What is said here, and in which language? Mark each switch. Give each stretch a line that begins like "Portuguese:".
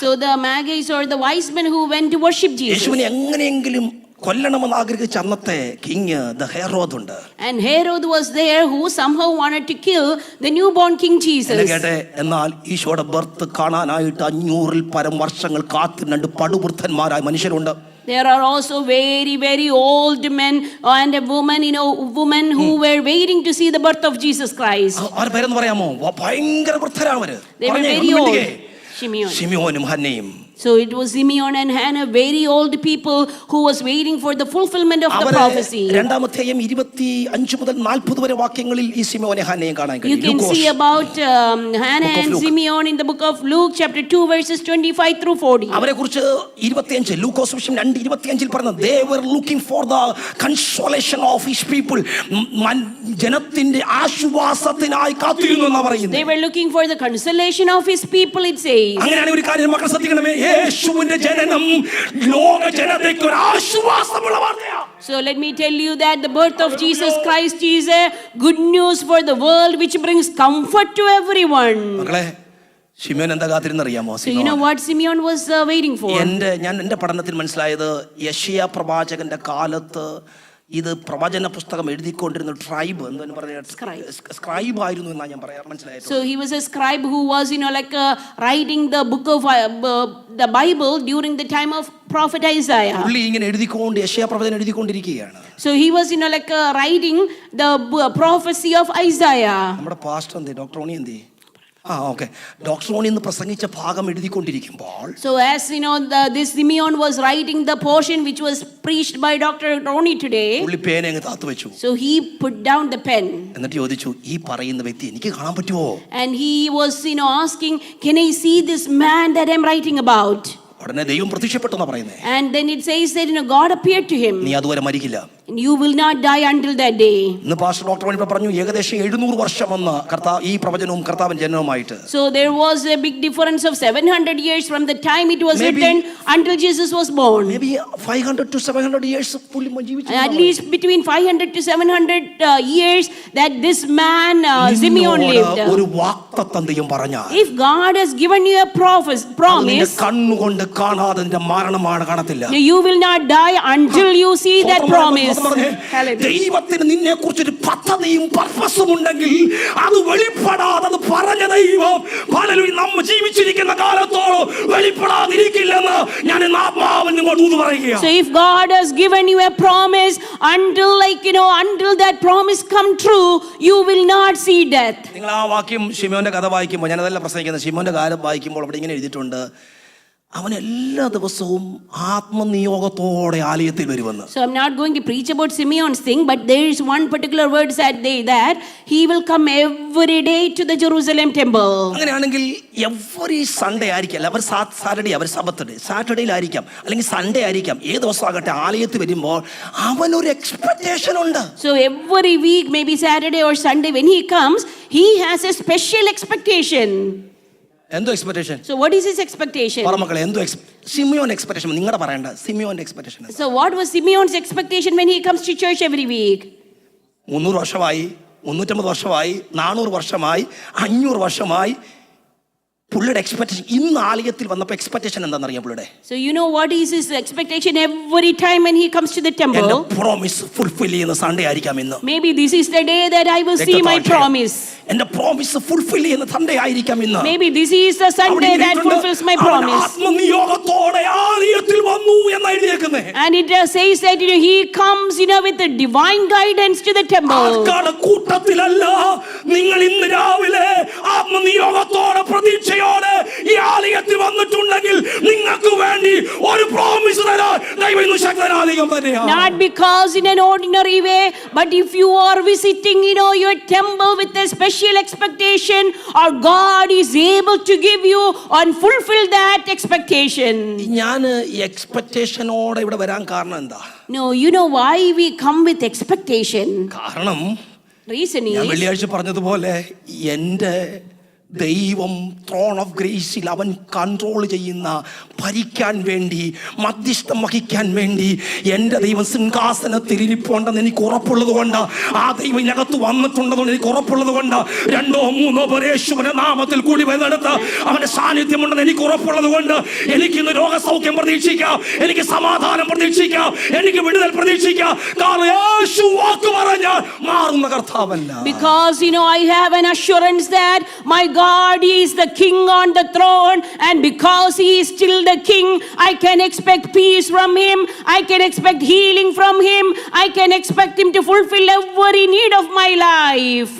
English: So the Magi's or the wise men who went to worship Jesus.
Malayalam: യേശുവിനെ എങ്ങനെയെങ്കിലും കൊല്ലണമെന്ന് ആഗ്രഹിച്ച അന്നത്തെ കിങ് ദ ഹെറോദ് ഉണ്ട്.
English: And Herod was there who somehow wanted to kill the newborn King Jesus.
Malayalam: എന്നാൽ ഈശോയുടെ birth കാണാനായിട്ട് 500-ൽ പരം വർഷങ്ങൾ കാത്തിരുന്ന പടുവൃദ്ധന്മാരായ മനുഷ്യരുണ്ട്.
English: There are also very, very old men and a woman who were waiting to see the birth of Jesus Christ.
Malayalam: ആരുടെ പേരെന്ന് പറയാമോ? ഭയങ്കര വൃദ്ധരാവര്.
English: They were very old.
Malayalam: ശിമിയോനും ഹന്നയും.
English: So it was Simeon and Hannah, very old people who was waiting for the fulfillment of the prophecy.
Malayalam: രണ്ടാമധ്യായം 25 മുതൽ 40 വരെ വാക്യങ്ങളിൽ ഈ ശിമോനെ ഹന്നയെ കാണാൻ കഴിയും.
English: You can see about Hannah and Simeon in the book of Luke chapter 2 verses 25 through 40.
Malayalam: അവരെക്കുറിച്ച് 25 ലൂക്കോസ് സുവിശേഷം 2:25 പറയുന്നത്
English: they were looking for the consolation of his people.
Malayalam: ജനത്തിന്റെ ആശ്വാസത്തിനായി കാത്തിരുന്നു എന്നാണ് പറയുന്നത്.
English: They were looking for the consolation of his people, it says.
Malayalam: അങ്ങനെയാണ് ഒരു കാര്യം മക്കൾ ശ്രദ്ധിക്കണമേ, യേശുവിന്റെ ജനനം ലോക ജനതയ്ക്ക് ഒരു ആശ്വാസമുള്ള വാർത്തയാണ്.
English: So let me tell you that the birth of Jesus Christ is a good news for the world which brings comfort to everyone.
Malayalam: മക്കളെ, ശിമോൻ എന്താ കാത്തിരുന്നറിയാമോ?
English: So you know what Simeon was waiting for?
Malayalam: ഞാൻ എൻ്റെ പഠനത്തിൽ മനസ്സിലായത് യെശയ്യാ പ്രവാചകന്റെ കാലത്ത് ഇത് പ്രവചന പുസ്തകം എഴുതിക്കൊണ്ടിരുന്ന ട്രൈബ് എന്താണ് പറയുക, സ്ക്രൈബ് ആയിരുന്നു എന്നാണ് ഞാൻ പറയാൻ മനസ്സിലായത്.
English: So he was a scribe who was writing the book of the Bible during the time of prophet Isaiah.
Malayalam: പുള്ളി ഇങ്ങനെ എഴുതിക്കൊണ്ട് യെശയ്യാ പ്രവചനം എഴുതിക്കൊണ്ടിരിക്കുകയാണ്.
English: So he was writing the prophecy of Isaiah.
Malayalam: നമ്മുടെ പാസ്റ്റർ എന്തേ, ഡോക്ടർ ഓണി എന്തേ? ഓക്കെ, ഡോക്ടർ ഓണി ഇന്ന് പ്രസംഗിച്ച ഭാഗം എഴുതിക്കൊണ്ടിരിക്കുമ്പോൾ,
English: so as this Simeon was writing the portion which was preached by Dr. Roni today,
Malayalam: പുള്ളി പേന അങ്ങ് താത്തു വെച്ചു.
English: so he put down the pen.
Malayalam: എന്നിട്ട് ചോദിച്ചു, ഈ പറയുന്ന വ്യക്തി എനിക്ക് കാണാൻ പറ്റുമോ?
English: And he was asking, can I see this man that I'm writing about?
Malayalam: ഉടനെ ദൈവം പ്രത്യക്ഷപ്പെട്ടെന്നാ പറയുന്നത്.
English: And then it says that God appeared to him.
Malayalam: നീ അതുവരെ മരിക്കില്ല.
English: You will not die until that day.
Malayalam: ഇന്ന് പാസ്റ്റർ ഡോക്ടർ ഓണി പറഞ്ഞു ഏകദേശം 700 വർഷം വന്ന കർത്താവ് ഈ പ്രവചനവും കർത്താവിന്റെ ജനനവുമായിട്ട്.
English: So there was a big difference of 700 years from the time it was written until Jesus was born. Maybe 500 to 700 years
Malayalam: പുള്ളി ജീവിച്ചു.
English: At least between 500 to 700 years that this man Simeon lived.
Malayalam: ഒരു വാഗ്ദത്തം ദൈവം പറഞ്ഞാൽ,
English: if God has given you a promise,
Malayalam: കണ്ണുകൊണ്ട് കാണാതെ നിന്റെ മരണമാണ് കാണത്തില്ല.
English: you will not die until you see that promise.
Malayalam: ദൈവത്തിന് നിന്നെ കുറിച്ചൊരു പദ്ധതിയും പർപ്പസും ഉണ്ടെങ്കിൽ അത് വെളിപ്പെടാതെ അത് പറഞ്ഞ ദൈവം പലരും നമ്മൾ ജീവിച്ചിരിക്കുന്ന കാലത്തോളം വെളിപ്പെടാതിരിക്കില്ലെന്ന് ഞാൻ ഇന്ന് ആത്മാവിൽ നിങ്ങളോട് ഊതു പറയുകയാണ്.
English: So if God has given you a promise, until that promise come true, you will not see death.
Malayalam: നിങ്ങൾ ആ വാക്യം ശിമോന്റെ കഥ വായിക്കുമ്പോൾ, ഞാനതല്ല പ്രസംഗിക്കുന്നത്, ശിമോന്റെ കാലം വായിക്കുമ്പോൾ അവിടെ ഇങ്ങനെ എഴുതിയിട്ടുണ്ട്, അവൻ എല്ലാ ദിവസവും ആത്മനിയോഗത്തോടെ ആലയത്തിൽ വരുമെന്ന്.
English: So I'm not going to preach about Simeon's thing, but there is one particular word that he will come every day to the Jerusalem temple.
Malayalam: അങ്ങനെയാണെങ്കിൽ എവറി സൺഡേ ആയിരിക്കാം, അവർ സാറ്റർഡേ, അവർ സാറ്റർഡേയിലായിരിക്കാം, അല്ലെങ്കിൽ സൺഡേ ആയിരിക്കാം, ഏത് ദിവസമാകട്ടെ ആലയത്തിൽ വരുമ്പോൾ അവനൊരു എക്സ്പെക്ടേഷൻ ഉണ്ട്.
English: So every week, maybe Saturday or Sunday, when he comes, he has a special expectation.
Malayalam: എന്തോ expectation?
English: So what is his expectation?
Malayalam: മക്കളെ, എന്തോ സിമിയോൻ എക്സ്പെക്ടേഷൻ നിങ്ങളുടെ പറയണ്ട, സിമിയോന്റെ expectation.
English: So what was Simeon's expectation when he comes to church every week?
Malayalam: 300 വർഷമായി, 350 വർഷമായി, 400 വർഷമായി, 500 വർഷമായി പുള്ളിയുടെ എക്സ്പെക്ടേഷൻ. ഇന്ന് ആലയത്തിൽ വന്നപ്പോൾ എക്സ്പെക്ടേഷൻ എന്താണെന്നറിയാം പുള്ളിയുടെ?
English: So you know what is his expectation every time when he comes to the temple?
Malayalam: എന്റെ പ്രോമിസ് ഫുൾഫിൽ ചെയ്യുന്ന സൺഡേ ആയിരിക്കാം ഇന്ന്.
English: Maybe this is the day that I will see my promise.
Malayalam: എന്റെ പ്രോമിസ് ഫുൾഫിൽ ചെയ്യുന്ന Sunday ആയിരിക്കാം ഇന്ന്.
English: Maybe this is the Sunday that fulfills my promise.
Malayalam: ആത്മനിയോഗത്തോടെ ആലയത്തിൽ വന്നു എന്ന് എഴുതിയേക്കുന്നേ.
English: And it says that he comes with the divine guidance to the temple.
Malayalam: ആൾക്കാരുടെ കൂട്ടത്തിലല്ല, നിങ്ങൾ ഇന്ന് രാവിലെ ആത്മനിയോഗത്തോടെ പ്രതീക്ഷയോടെ ഈ ആലയത്തിൽ വന്നിട്ടുണ്ടെങ്കിൽ നിങ്ങൾക്ക് വേണ്ടി ഒരു പ്രോമിസ് തരാൻ ദൈവം ഇന്ന് ശക്തനാധികം തന്നെയാണ്.
English: Not because in an ordinary way, but if you are visiting your temple with a special expectation, or God is able to give you and fulfill that expectation.
Malayalam: ഞാൻ ഈ എക്സ്പെക്ടേഷനോടെ ഇവിടെ വരാൻ കാരണം എന്താ?
English: No, you know why we come with expectation?
Malayalam: കാരണം
English: Reason
Malayalam: ഞാൻ
English: is,
Malayalam: വെള്ളിയാഴ്ച പറഞ്ഞതുപോലെ എൻ്റെ ദൈവം ത്രോൺ ഓഫ് ഗ്രേസിൽ അവൻ കൺട്രോൾ ചെയ്യുന്ന, ഭരിക്കാൻ വേണ്ടി, മധ്യസ്ഥം വഹിക്കാൻ വേണ്ടി എൻ്റെ ദൈവം സിംഹാസനത്തിൽ ഇരിപ്പുണ്ടെന്ന് എനിക്ക് ഉറപ്പുള്ളത് കൊണ്ട്, ആ ദൈവം ഇതിനകത്ത് വന്നിട്ടുണ്ടെന്ന് എനിക്ക് ഉറപ്പുള്ളത് കൊണ്ട്, 2 or 3 പേർ യേശുവിന്റെ നാമത്തിൽ കൂടി വരുന്നിടത്ത് അവന്റെ സാന്നിധ്യമുണ്ടെന്ന് എനിക്ക് ഉറപ്പുള്ളത് കൊണ്ട് എനിക്ക് ഇന്ന് രോഗസൗഖ്യം പ്രതീക്ഷിക്കാം, എനിക്ക് സമാധാനം പ്രതീക്ഷിക്കാം, എനിക്ക് വിടുതൽ പ്രതീക്ഷിക്കാം. കാരണം യേശു വാക്ക് പറഞ്ഞാൽ മാറുന്ന കർത്താവല്ല.
English: because I have an assurance that my God is the king on the throne, and because he is still the king, I can expect peace from him, I can expect healing from him, I can expect him to fulfill every need of my life.